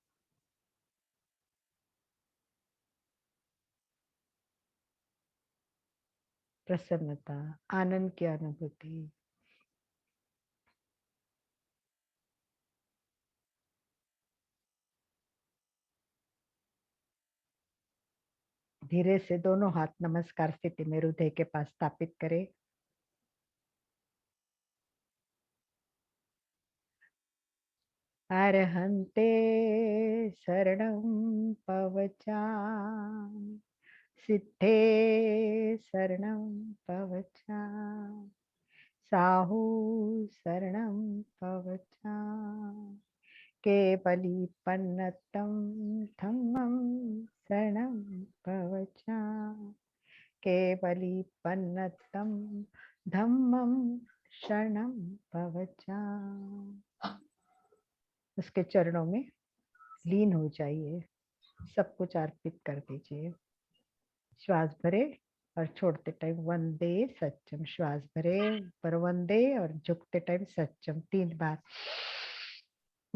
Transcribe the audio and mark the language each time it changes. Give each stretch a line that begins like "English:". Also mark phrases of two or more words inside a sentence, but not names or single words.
Hindi: प्रसन्नता, आनंद की अनुभूति। धीरे से दोनों हाथ नमस्कार स्थिति में हृदय के पास स्थापित करें।
Prakrit languages: अरहंते शरणं पवचामि, सिद्धे शरणं पवचामि, साहू शरणं पवचामि, केवलीपन्नतं धम्मं शरणं पवचामि, केवलीपन्नतं धम्मं शरणं पवचामि।
Hindi: उसके चरणों में लीन हो जाइए, सब कुछ अर्पित कर दीजिए। श्वास भरे और छोड़ते टाइम वंदे सच्चम, श्वास भरे पर वंदे और झुकते टाइम सच्चम 3 बार।